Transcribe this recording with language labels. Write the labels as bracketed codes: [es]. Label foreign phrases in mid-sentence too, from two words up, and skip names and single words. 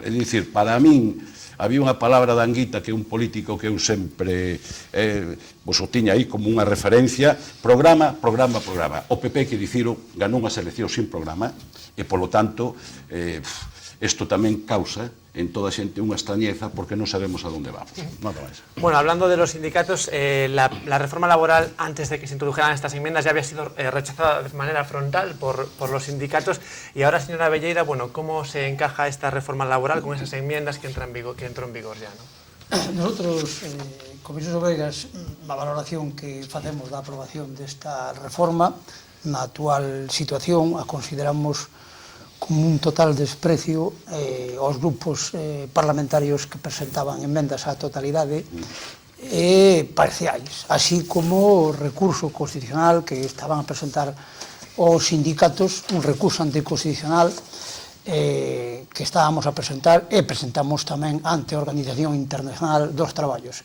[gl] É dicir, para min, había unha palabra de Anguita, que é un político que eu sempre o tiña aí como unha referencia: programa, programa, programa. O PP, que diciro, ganou unha selección sin programa, e, polo tanto, isto tamén causa en toda a xente unha extrañeza, porque non sabemos a onde vamos. Nada máis. [es] Bueno, hablando de los sindicatos, la reforma laboral, antes de que se introdujeran estas enmiendas, ya había sido rechazada de manera frontal por los sindicatos. Y ahora, señora Abelleira, bueno, ¿cómo se encaja esta reforma laboral con esas enmiendas que entró en vigor ya, ¿no? Nosotros, [gl] Comisiones Obreiras, a valoración que facemos da aprobación desta reforma, na actual situación, a consideramos como un total desprecio aos grupos parlamentarios que presentaban enmendas á totalidade e parciais, así como o recurso constitucional que estaban a presentar os sindicatos, un recurso anticonstitucional que estábamos a presentar e presentamos tamén ante a Organización Internacional dos Traballos.